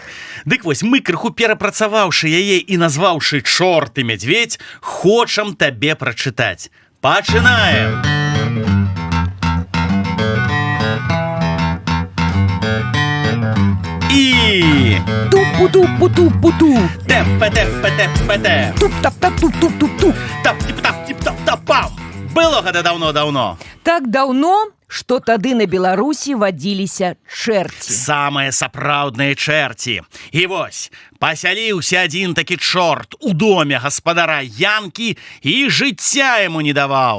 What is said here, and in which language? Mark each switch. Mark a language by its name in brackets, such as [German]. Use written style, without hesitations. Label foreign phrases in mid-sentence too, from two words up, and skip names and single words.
[Belarusian] Дык вось, мы, крыху перапрацаваўшы яе і назваўшы «Чорт і мядзведь», хочам табе прачытаць. Пачынаем! І... Тупу-тупу-тупу-ту. Тэп-пэ-тэп-пэ-тэп-пэ-тэп. Туп-тап-тап-туп-туп-туп-туп. Тап-тип-тап-тип-тап-тап-пам. Было гэта даўно-даўно. Так даўно, што тады на Беларусі вадзіліся чэрці. Самыя сапраўдныя чэрці. І вось, пасяліўся адзін такі чорт у доме гаспадара Янкі і жыцця яму не даваў.